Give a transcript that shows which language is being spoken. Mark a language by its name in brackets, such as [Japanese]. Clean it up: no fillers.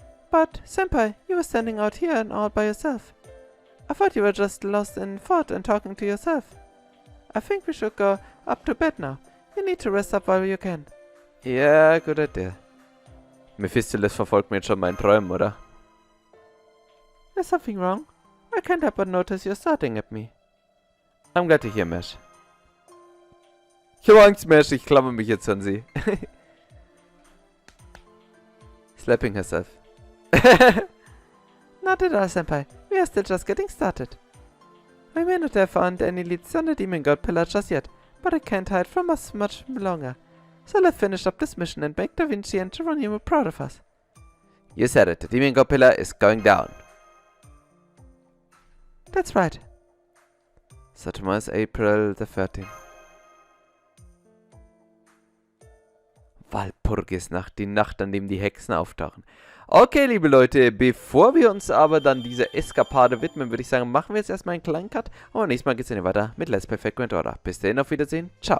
[English] But, Senpai, you were standing out here and all by yourself. I thought you were just lost in thought and talking to yourself. I think we should go up to bed now. You need to rest up while you can. Yeah, good idea. [German] Mephistopheles verfolgt mir jetzt schon meinen Träumen, oder? [English] Is something wrong? I can't help but notice you're starting at me. I'm glad to hear, Mesh. [German] Ich habe Angst, [English] Mesh. [German] Ich klammer mich jetzt an sie. [English] Slapping herself. Not at all, Senpai. We are still just getting started. I may not have found any leads on the Demon God Pillar just yet, but I can't hide from us much longer. So let's finish up this mission and make Da Vinci and Geronimo proud of us. You said it. The Demon God Pillar is going down. That's right. So tomorrow is April the 13th. [German] Walpurgisnacht, die Nacht, an dem die Hexen auftauchen. Okay, liebe Leute, bevor wir uns aber dann dieser Eskapade widmen, würde ich sagen, machen wir jetzt erstmal einen kleinen Cut. Und nächstes Mal geht es dann weiter mit Let's Play Fate Grand Order. Bis dahin, auf Wiedersehen. Ciao.